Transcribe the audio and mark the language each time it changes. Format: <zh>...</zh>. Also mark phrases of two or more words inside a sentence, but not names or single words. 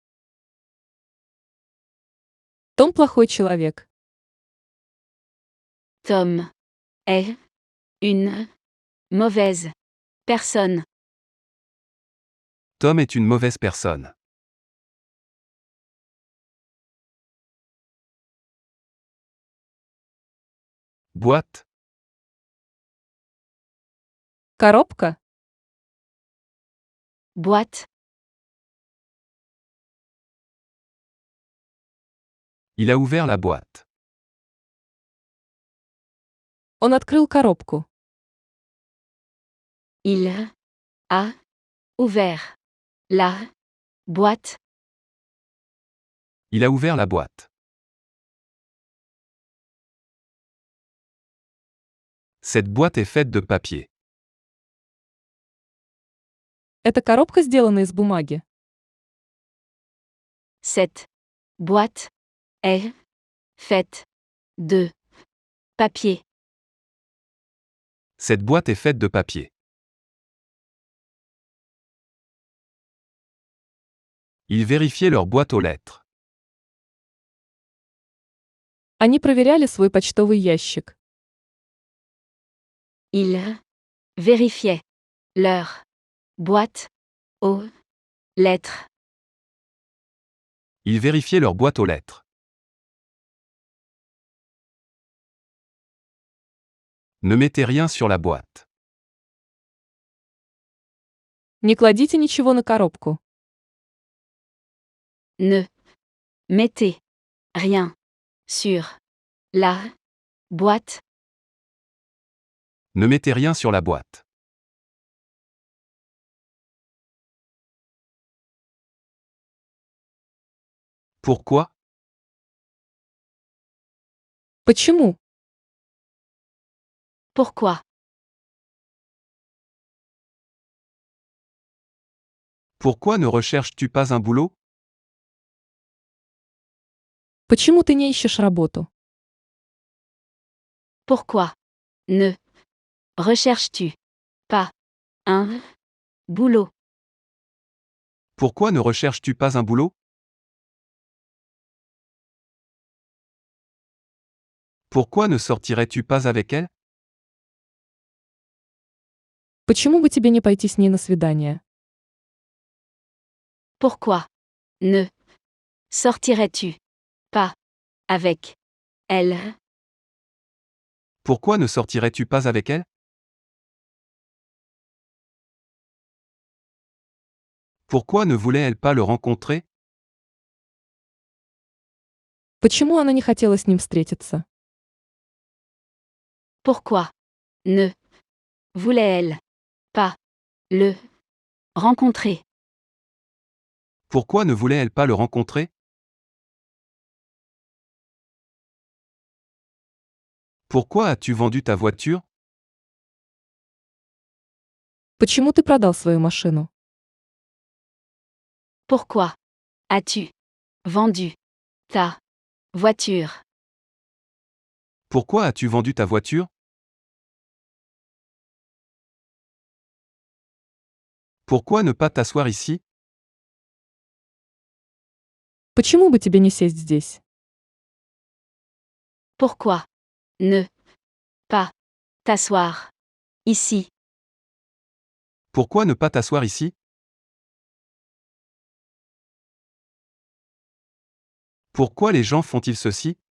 <ru>Том плохой человек.</ru> <fr>Tom est une mauvaise personne. Tom est une mauvaise personne. Boîte.</fr> <ru>Коробка?</ru> <fr>Boîte. Il a ouvert la boîte.</fr> <ru>Он открыл коробку.</ru> <fr>Il a ouvert la boîte. Il a ouvert la boîte. Cette boîte est faite de papier.</fr> <ru>Эта коробка сделана из бумаги.</ru> <fr>Cette boîte est faite de papier. Cette boîte est faite de papier. Ils vérifiaient leur boîte aux lettres.</fr> <ru>Они проверяли свой почтовый ящик.</ru> <fr>Ils vérifiaient leur boîte aux lettres. Ils vérifiaient leur boîte aux lettres. Ne mettez rien sur la boîte.</fr> <ru>Не кладите ничего на коробку.</ru> <fr>Ne mettez rien sur la boîte. Ne mettez rien sur la boîte. Pourquoi?</fr> <ru>Почему?</ru> <fr>Pourquoi? Pourquoi ne recherches-tu pas un boulot?</fr> <ru>Почему ты не ищешь работу?</ru> <fr>Pourquoi ne recherches-tu pas un boulot? Pourquoi ne recherches-tu pas un boulot? Pourquoi ne sortirais-tu pas avec elle?</fr> <ru>Почему бы тебе не пойти с ней на свидание?</ru> <fr>Pourquoi ne sortirais-tu pas avec elle? Pourquoi ne sortirais-tu pas avec elle? Pourquoi ne voulait-elle pas le rencontrer?</fr> <ru>Почему она не хотела с ним встретиться?</ru> <fr>Pourquoi ne voulait-elle pas le rencontrer? Pourquoi ne voulait-elle pas le rencontrer? Pourquoi as-tu vendu ta voiture?</fr> <ru>Почему ты продал свою машину?</ru> <fr>Pourquoi as-tu vendu ta voiture? Pourquoi as-tu vendu ta voiture? Pourquoi ne pas t'asseoir ici?</fr> <ru>Почему бы тебе не сесть здесь?</ru> <fr>Pourquoi ne pas t'asseoir ici? Pourquoi ne pas t'asseoir ici? Pourquoi les gens font-ils ceci?</fr>